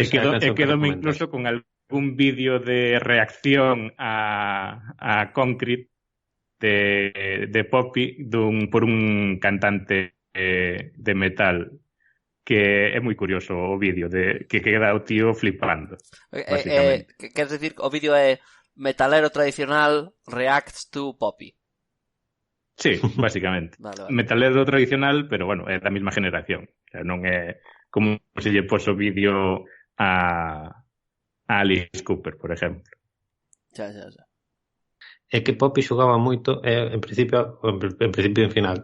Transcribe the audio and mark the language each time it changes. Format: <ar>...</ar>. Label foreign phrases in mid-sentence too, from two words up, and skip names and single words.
<gl>E quedome incluso con algún vídeo de reacción a Concrete de Poppy por un cantante de metal, que é moi curioso o vídeo que queda o tío flipando, básicamente. Queres decir que o vídeo é metalero tradicional</gl> <en>reacts to</en> <gl>Poppy? Sí, básicamente. Vale. Metalero tradicional, pero bueno, é da mesma generación.</gl> <es>O sea,</es> <gl>non é como se lle pos o vídeo a Alice Cooper, por exemplo. Xa. É que Poppy xogaba moito, en principio e en final.</gl>